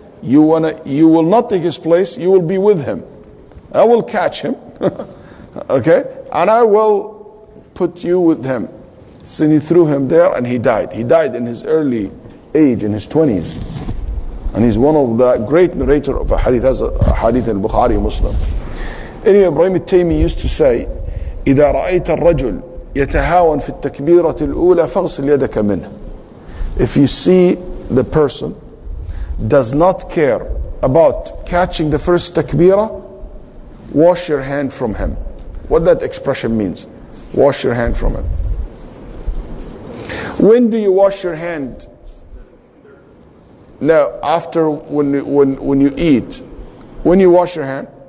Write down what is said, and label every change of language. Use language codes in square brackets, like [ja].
[en] You will not take his place, you will be with him. I will catch him." Okay? "And I will put you with him." So he threw him there and he died. He died in his early age, in his 20s. And he's one of the great narrator of a hadith, as a hadith in Bukhari Muslim. Anyway, Ibrahim al-Taymi used to say, [ar] إِذَا رَأَيْتَ الرَّجُلْ يَتَهَاوَنْ فِي التَّكْبِيرَةِ الْأُولَى فَاغْسِلْ يَدَكَ مِنْهُ. [en] If you see the person does not care about catching the first takbirah, wash your hand from him. What that expression means, wash your hand from him. When do you wash your hand? No, after when you eat. When you wash your hand?